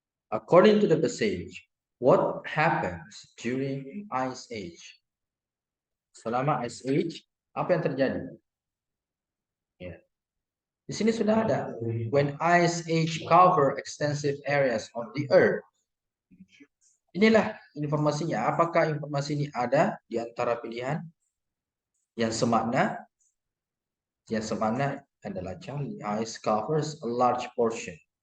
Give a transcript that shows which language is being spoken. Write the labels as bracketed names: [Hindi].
[English] According to the passage, what happens during Ice Age? [Indonesian] Selama Ice Age, apa yang terjadi? Ya. Di sini sudah ada. [English] When Ice Age cover extensive areas of the Earth. [Indonesian] Inilah informasinya. Apakah informasi ini ada di antara pilihan yang semakna? Yang semakna adalah Charlie. [English] Ice covers a large portion.